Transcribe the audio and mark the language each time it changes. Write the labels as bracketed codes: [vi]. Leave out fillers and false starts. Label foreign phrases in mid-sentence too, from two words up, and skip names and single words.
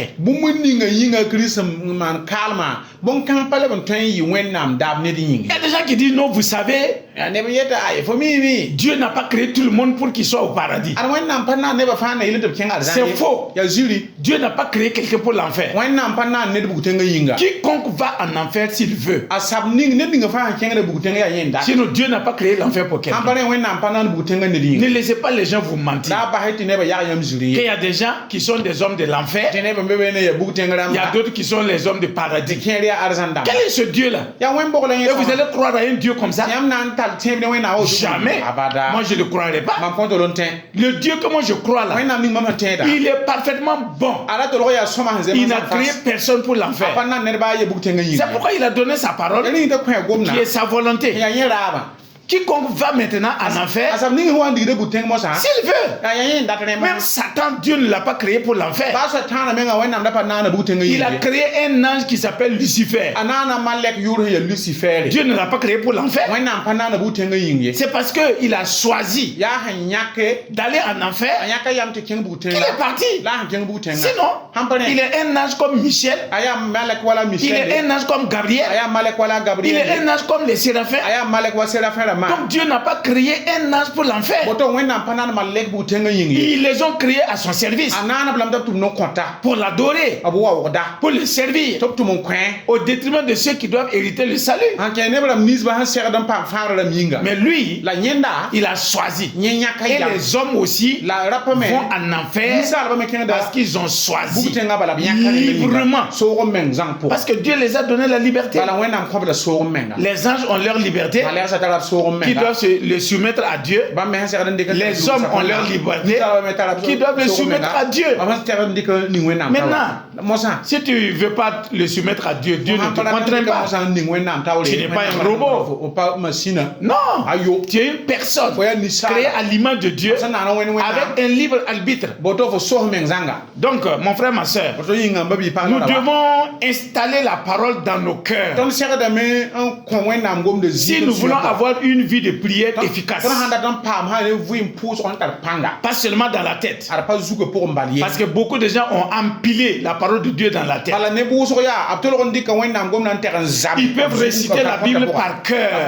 [mos] bũmb ninga yĩnga kirist n maan kaalmã bõn-kãng pa leb n tõe n yɩ wẽnnaam daab ned [fr] Il y [mos] yĩnge [fr] a des gens qui disent non, vous savez, [mos] neb yeta aye fo miime [fr] Dieu n'a pas créé tout le monde pour qu'il soit au paradis. [mos] ad wẽnnaam pa naan nebã fãa na yɩl tɩ b kẽng [fr] C'est faux. [mos] yaa ziri [fr] Dieu n'a pas créé quelqu'un pour l'enfer. [mos] wẽnnaam pa naan ned bug-tẽngã yĩnga [fr] Quiconque va en enfer s'il veut. [mos] a sab ning ned ninga fãa sẽn kẽngda bug-tẽng yaa yẽnda [fr] Sinon, Dieu n'a pas créé l'enfer pour [mos] sãn [fr] quelqu'un. [mos] pa rẽ wẽnnaam pa naan bug-tẽngã ned yĩnga [fr] Ne laissez pas les gens vous mentir. [mos] la a basɛ tɩ nebã yag yãmb ziri [fr] Qu'il y [mos] ye [fr] a des gens qui sont des hommes de l'enfer, [mos] tɩ nebã be wẽne yaa bug-tẽng [fr] il y a [mos] rãmba [fr] d'autres qui sont les hommes de [mos] tɩ [fr] paradis. [mos] kẽer yaa arzãn dãmba [fr] Quel est ce Dieu-là? [mos] yaa wẽn bogla [fr] Et [mos] yẽ [fr] vous allez croire à un Dieu comme ça? [mos] yãmb na n tall tẽeb ne wẽnnaam woto [fr] Jamais. [mos] abada [fr] Moi, je ne croirais pas. [mos] mam kõt lo n tẽ [fr] Le Dieu que moi je crois là, [mos] wẽnnaam ning mam sẽn tẽeda [fr] il est parfaitement bon. [mos] a ra tolg yaa sõma sẽn [fr] Il [mos] zemã [fr] n'a créé personne pour [mos] a pa [fr] l'enfer. [mos] nan ned baa ye bug-tẽngã [fr] C'est [mos] yĩnga [fr] pourquoi il a donné sa parole, [mos] rẽ t'a kõ gomna [fr] qui est sa volonté. [mos] yaa yẽ raaba [fr] Quiconque va maintenant en [mos] a [fr] enfer, [mos] sab ning sẽn wa n digda bug-tẽng mosã [fr] s'il veut. [mos] yaa yẽ dat rẽma [fr] Même Satan, Dieu ne l'a pas créé pour l'enfer. [mos] baa soa tãana menga wẽnnaam da pa naana bug-tẽngã [fr] Il a [mos] yĩnge [fr] créé un ange qui s'appelle Lucifer. [mos] a naana malɛk yʋʋr sẽn yaa lucifɛɛre [fr] Dieu ne l'a pas créé pour l'enfer. [mos] wẽnnaam pa naana bug-tẽngã yĩng ye [fr] C'est parce qu'il a choisi [mos] yaa sẽn yãke [fr] d'aller en [mos] a [fr] enfer [mos] yãka yam tɩ kẽng [fr] qu'il [mos] bug-tẽngã [fr] est parti. [mos] la sẽn kẽng bug-tẽngã [fr] Sinon, [mos] sãn pa rẽ [fr] il est un ange comme Michel, [mos] a yaa malɛk wala [fr] il est [mos] michɛl [fr] un ange comme [mos] a [fr] Gabriel, [mos] yaa malɛk wala [fr] il est [mos] gabriel [fr] un ange comme les séraphins. [mos] a yaa malɛk wa serafẽ rãmba [fr] Donc Dieu n'a pas créé un ange pour l'enfer. [mos] boto wẽnnaam pa naan malɛk bug-tẽngã yĩng ye [fr] Ils les ont créés à son service [mos] a naana b lame t'a b tʋm n-kõta [fr] pour l'adorer, [mos] b wa wʋgda [fr] pour le servir, [mos] tɩ b tʋm n kõ [fr] au détriment de ceux qui doivent hériter le salut. [mos] sãn kẽ neb rãmb ninsbã sẽn segd n paam fãagr rãmb yĩnga [fr] Mais lui, [mos] la yẽnda [fr] il a choisi. [mos] yẽ yãka [fr] Et [mos] yam [fr] les hommes aussi [mos] la rapame [fr] vont en enfer [mos] ninsaalbã me kẽngda [fr] parce qu'ils ont choisi [mos] bug-tẽngã bala b yãka [fr] librement. [mos] soog n meng zãng pʋgã [fr] Parce que Dieu les a donné la liberté. [mos] bala wẽnnaam kõbda soog n menga [fr] Les anges ont leur liberté, [mos] bala yaa tara b soog n [fr] qui [mos] menga [fr] doivent se le soumettre à Dieu. [mos] bãmb me sẽn segd n dɩk [fr] Les hommes ont leur liberté, qui doivent le soumettre à Dieu. [mos] bãmb sẽn tegd n dɩk ning wẽnnaam [fr] Maintenant, [mos] mosã [fr] si tu ne veux pas le soumettre à Dieu, Dieu ne te contraint pas. [mos] mosã n ning wẽnnaam taoore [fr] Tu n'es pas un robot. [mos] o pa masina [fr] Non, [mos] ayo [fr] tu es une personne [mos] fo yaa ninsaala [fr] créée à l'image de Dieu [mos] sẽn naan wẽn wẽnnaam [fr] avec un libre arbitre. [mos] boto fo sos meng zãnga [fr] Donc, mon frère, ma soeur, [mos] boto yĩnga n ba bii [fr] nous [mos] pagla [fr] devons installer la parole dans nos cœurs. [mos] tõnd segdame n kõ wẽnnaam gomd [fr] Si nous voulons avoir une une vie de prière efficace. Pas seulement dans la tête. Parce que beaucoup de gens ont empilé la parole de Dieu dans la tête. Ils peuvent réciter la Bible par cœur.